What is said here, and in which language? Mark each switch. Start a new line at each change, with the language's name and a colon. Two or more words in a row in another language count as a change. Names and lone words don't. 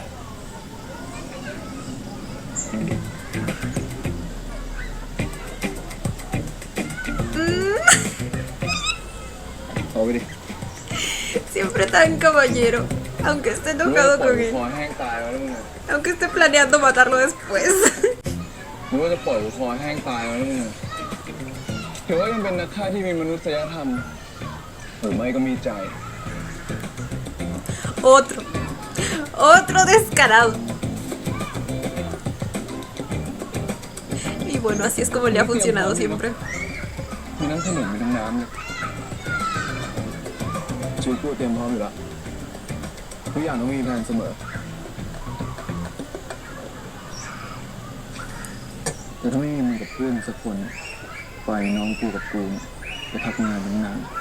Thai: เอาไปดิ
Spanish: Siempre tan caballero. Aunque esté enojado
Thai: ปล่อย
Spanish: con
Thai: กู
Spanish: él.
Thai: คอแห้งตายแล้วมึง
Spanish: Aunque esté planeando matarlo después.
Thai: นึกว่าจะปล่อยกูคอแห้งตายแล้วมึงถือว่ายังเป็นนักฆ่าที่มีมนุษยธรรมหรือไม่ก็มีใจ
Spanish: Otro. Otro descarado. Y bueno, así es como le ha funcionado siempre.
Thai: มีน้ำขนมมีทั้งน้ำเลยชีวิตกูเตรียมพร้อมอยู่แล้วทุกอย่างต้องมีแผนเสมอแต่ถ้าไม่มีมึงกับเพื่อนสักคนปล่อยน้องกูกับกูไปพักงานตั้งนาน